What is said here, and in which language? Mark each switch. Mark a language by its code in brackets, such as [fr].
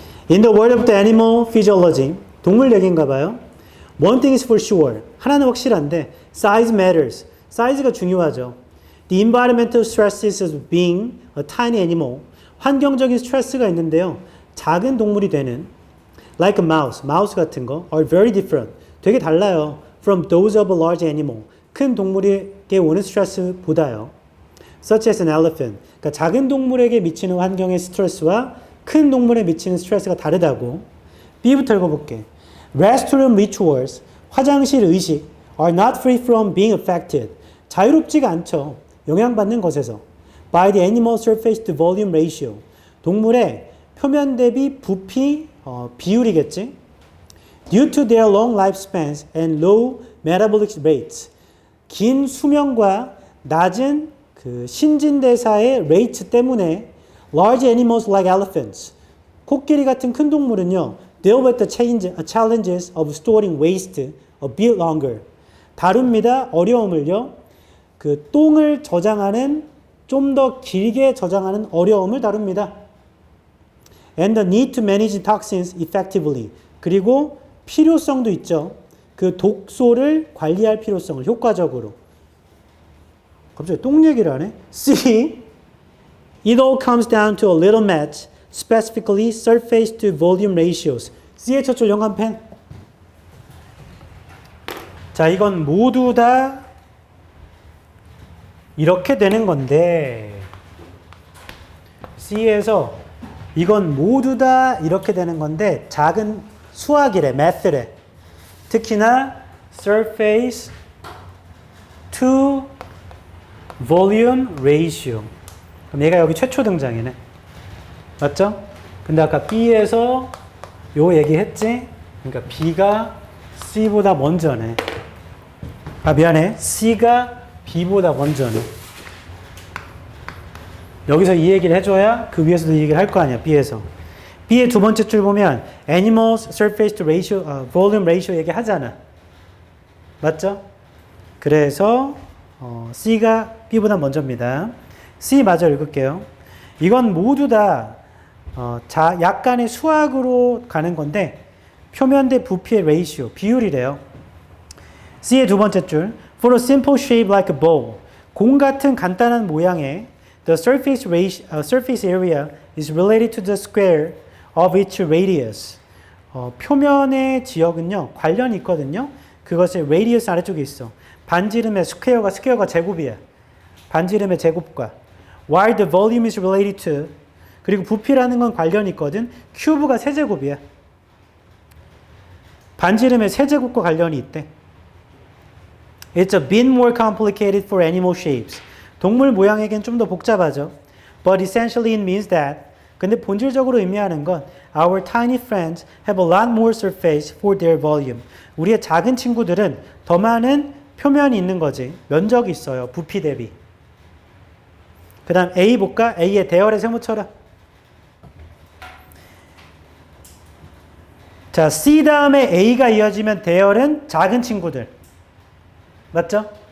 [en] In the world of the animal physiology, [ko] 동물 얘기인가 봐요. [en] One thing is for sure. [ko] 하나는 확실한데, [en] size matters. [ko] 사이즈가 중요하죠. [en] The environmental stresses of being a tiny animal. [ko] 환경적인 스트레스가 있는데요. 작은 동물이 되는, [en] like a mouse, [ko] 마우스 같은 거, [en] are very different. [ko] 되게 달라요. [en] From those of a large animal. [ko] 큰 동물에게 오는 스트레스보다요. [en] Such as an elephant. [ko] 그러니까 작은 동물에게 미치는 환경의 스트레스와 큰 동물에 미치는 스트레스가 다르다고. B부터 읽어볼게. [en] Restroom rituals, [ko] 화장실 의식, [en] are not free from being affected. [ko] 자유롭지가 않죠. 영향받는 것에서. [en] By the animal surface to volume ratio. [ko] 동물의 표면 대비 부피 비율이겠지. [en] Due to their long lifespans and low metabolic rates. [ko] 긴 수명과 낮은 그 신진대사의 rate 때문에 [en] large animals like elephants. [ko] 코끼리 같은 큰 동물은요. [en] deal with the challenges of storing waste a bit longer. [ko] 다룹니다. 어려움을요. 그 똥을 저장하는 좀 더 길게 저장하는 어려움을 다룹니다. [en] And the need to manage toxins effectively. [ko] 그리고 필요성도 있죠. 그 독소를 관리할 필요성을 효과적으로. 갑자기 똥 얘기를 하네. C. [en] It all comes down to a little match. Specifically surface to volume ratios. [ko] C의 첫 줄 영감펜. 자, 이건 모두 다 이렇게 되는 건데 C에서 이건 모두 다 이렇게 되는 건데 작은 수학이래, math래. 특히나 surface to volume ratio. 그럼 얘가 여기 최초 등장이네. 맞죠? 근데 아까 B에서 요 얘기했지? 그러니까 B가 C보다 먼저네. 아, 미안해. C가 B보다 먼저네. 여기서 이 얘기를 해줘야 그 위에서도 이 얘기를 할 거 아니야. B에서. B의 두 번째 줄 보면 animals surface to ratio, volume ratio 얘기하잖아. 맞죠? 그래서 C가 B보다 먼저입니다. C 마저 읽을게요. 이건 모두 다 약간의 수학으로 가는 건데 표면 대 부피의 레이시오, 비율이래요. C의 두 번째 줄 [en] For a simple shape like a bowl [ko] 공 같은 간단한 모양의 [en] The surface area is related to the square of its radius. [ko] 표면의 지역은요, 관련이 있거든요. 그것이 radius 아래쪽에 있어. 반지름의 스퀘어가 제곱이야. 반지름의 제곱과. [en] While the volume is related to. [ko] 그리고 부피라는 건 관련이 있거든. 큐브가 세제곱이야. 반지름의 세제곱과 관련이 있대. [en] It's a bit more complicated for animal shapes. [ko] 동물 모양에겐 좀 더 복잡하죠. [en] But essentially it means that [ko] 근데 본질적으로 의미하는 건 [en] Our tiny friends have a lot more surface for their volume. [ko] 우리의 작은 친구들은 더 많은 표면이 있는 거지. 면적이 있어요. 부피 대비. 그 다음 A 볼까? A의 대열에 세모쳐라. 자, C 다음에 A가 이어지면 대열은 작은 친구들. 맞죠?